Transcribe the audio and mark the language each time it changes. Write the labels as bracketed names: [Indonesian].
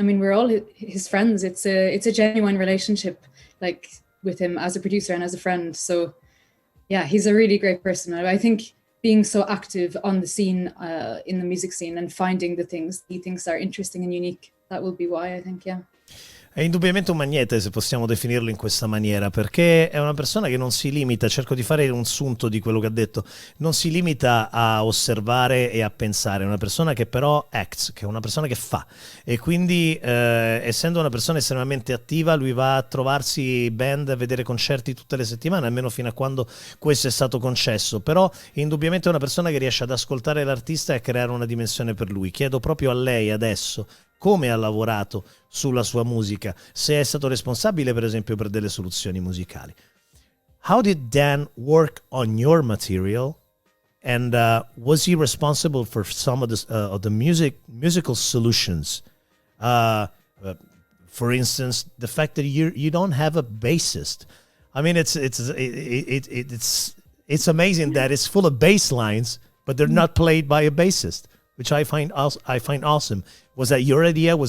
[English] I mean, we're all his friends. It's a genuine relationship, like with him as a producer and as a friend. So yeah, he's a really great person. I think being so active on the scene, in the music scene, and finding the things he thinks are interesting and unique, that will be why, I think, yeah. [Italian] È indubbiamente un magnete, se possiamo definirlo in questa maniera, perché è una persona che non si limita, cerco di fare un sunto di quello che ha detto, non si limita a osservare e a pensare, è una persona che però acts, che è una persona che fa, e quindi essendo una persona estremamente attiva, lui va a trovarsi band, a vedere concerti tutte le settimane, almeno fino a quando questo è stato concesso, però indubbiamente è una persona che riesce ad ascoltare l'artista e a creare una dimensione per lui. Chiedo proprio a lei adesso come ha lavorato sulla sua musica, se è stato responsabile per esempio per delle soluzioni musicali. [English] How did Dan work on your material, and was he responsible for some of the musical solutions? For instance, the fact that you don't have a bassist. I mean, it's amazing that it's full of bass lines, but they're not played by a bassist, which I find awesome. Was that your idea?